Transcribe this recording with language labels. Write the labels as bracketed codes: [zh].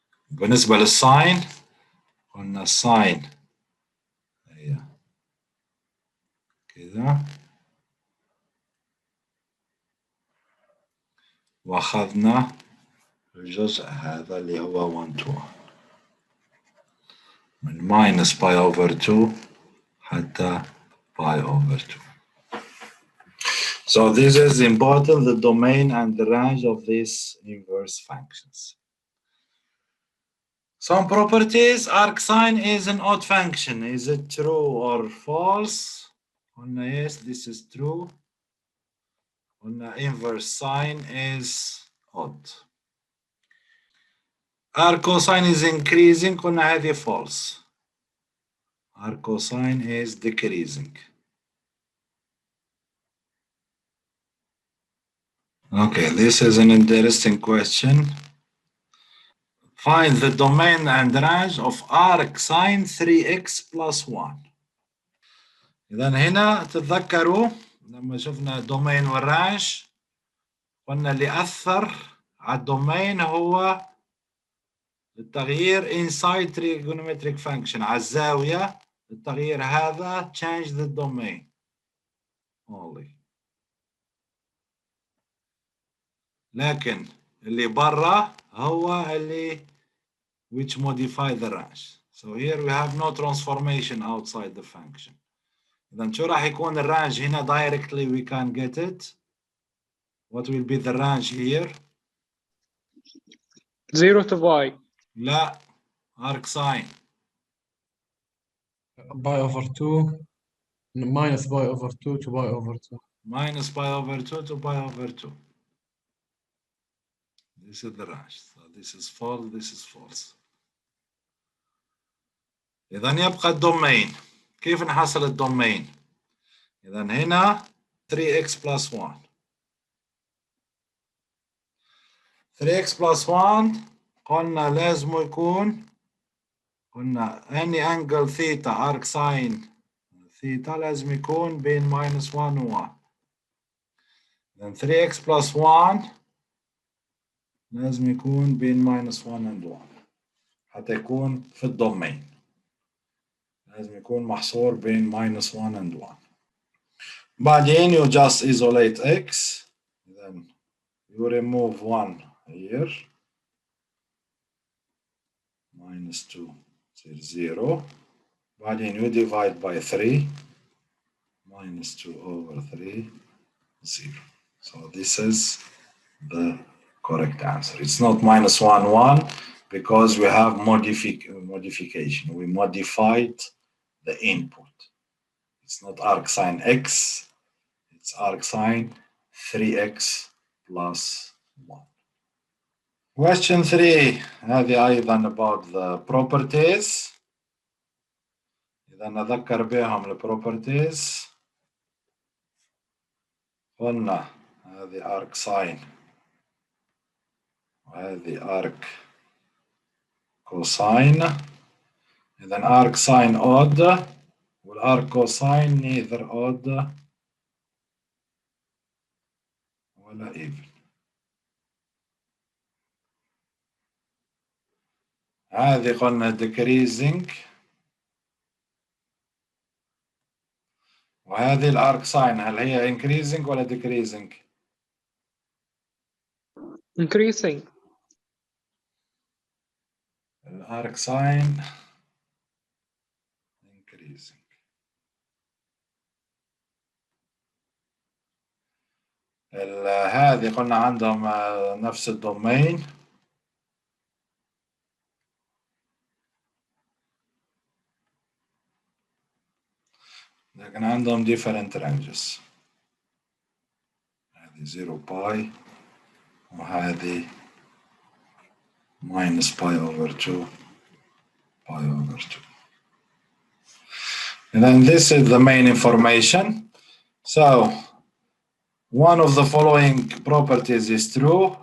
[ar] بالنسبة للساين قلنا الساين هي كده واخذنا الجزء هذا اللي هو 1 to 1 من minus باي over 2 حتى باي over 2. [en] So this is important, the domain and the range of these inverse functions. Some properties, arcsine is an odd function. Is it true or false? Yes, this is true. Inverse sine is odd. Arccosine is increasing. [ar] هذه [en] false. Arccosine is decreasing. Okay, this is an interesting question. Find the domain and range of arcsine 3x plus 1. [ar] إذا هنا تتذكروا لما شفنا الدومين والرانج قلنا اللي أثر على الدومين هو التغيير [en] inside trigonometric function [ar] على الزاوية. التغيير هذا [en] change the domain only. [ar] لكن اللي برا هو اللي [en] which modify the range. So here we have no transformation outside the function. [ar] إذا شو راح يكون الرانج هنا [en] directly we can get it. What will be the range here? 0 to pi. [ar] لا arcsine. باي اوفر 2 minus باي اوفر 2 to باي اوفر 2. [en] Minus pi over 2 to pi over 2. This is the range. So this is false, this is false. [ar] إذا يبقى الدومين. كيف نحصل الدومين؟ إذا هنا 3x plus 1. 3x plus 1 قلنا لازم يكون قلنا [en] any angle theta arc sine theta [ar] لازم يكون بين minus 1 و 1. Then 3x plus 1 لازم يكون بين minus 1 and 1 حتى يكون في الدومين. لازم يكون محصور بين minus 1 and 1. بعدين [en] you just isolate x. Then you remove 1 here. Minus 2 is 0. [ar] بعدين [en] you divide by 3. Minus 2 over 3, 0. So this is the correct answer. It's not minus 1, 1 because we have modification. We modified the input. It's not arcsine x. It's It's arc sine 3x plus 1. Question 3 [ar] هذه أيضا [en] about the properties. [ar] إذا نذكر بهم ال properties قلنا هذه arc sine وهذه arc cosine. إذا arc sine odd والarc cosine [en] neither odd [ar] ولا even. هذه قلنا decreasing وهذه الارك ساين هل هي increasing ولا decreasing؟ [en] increasing. [ar] الارك ساين increasing. هذه قلنا عندهم نفس الدومين لكن عندهم [en] different ranges. [ar] هذه 0 باي وهذه minus pi over 2 pi over 2. [en] And then this is the main information. So one of the following properties is true.